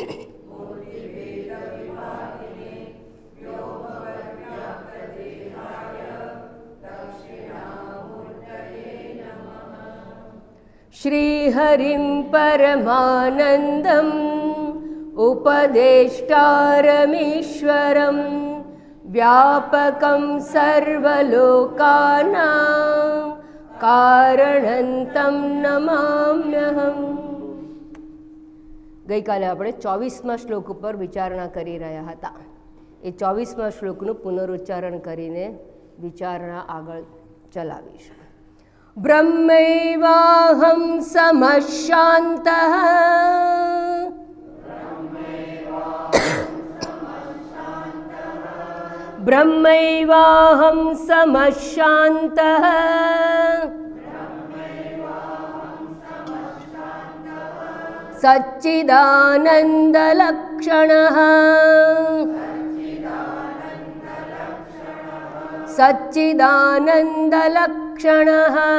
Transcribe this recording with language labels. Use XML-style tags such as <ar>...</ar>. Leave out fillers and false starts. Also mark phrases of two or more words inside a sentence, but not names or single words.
<sa>श्रीहरिं परमानन्दम् उपदेष्टारमीश्वरं व्यापकं सर्वलोकानां कारणं तं नमाम्यहम्।</sa> <gu>ગઈકાલે આપણે 24મા શ્લોક ઉપર વિચારણા કરી રહ્યા હતા. એ 24મા શ્લોકનું પુનરુચ્ચારણ કરીને વિચારણા આગળ ચલાવીશું.</gu> <sa>બ્રહ્મૈવાહં સમશાંતઃ ब्रह्मैवाहं समशान्तः सच्चिदानन्दलक्षणः सच्चिदानन्दलक्षणः</sa>